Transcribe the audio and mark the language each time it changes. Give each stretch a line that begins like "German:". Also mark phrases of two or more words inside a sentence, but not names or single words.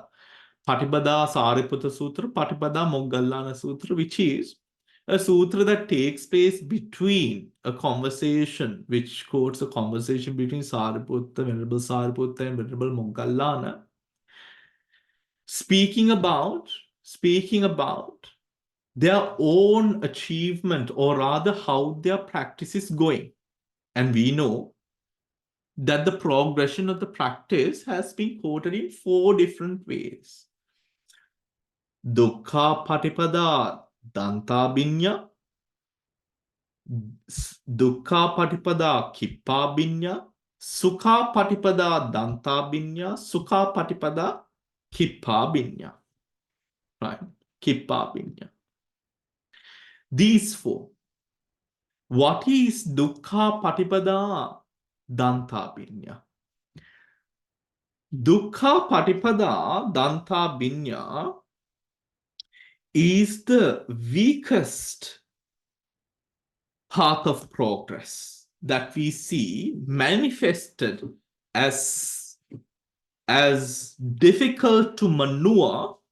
English: Patipada Sariputta Sutra, Patipada Moggallana Sutra, which is a sutra that takes place between a conversation, which quotes a conversation between Sariputta, Venerable Sariputta, and Venerable Moggallana, speaking about their own achievement, or rather how their practice is going. And we know that the progression of the practice has been quoted in 4 different ways.
Pali: Dukkha Patipada Dantabhinya, Dukkha Patipada Kippabhinya, Sukha Patipada Dantabhinya, Sukha Patipada Kippabhinya.
English: Right? Kippabhinya. These 4. What is
Pali: Dukkha Patipada Dantabhinya? Dukkha Patipada Dantabhinya
English: is the weakest path of progress that we see manifested as difficult to maneuver.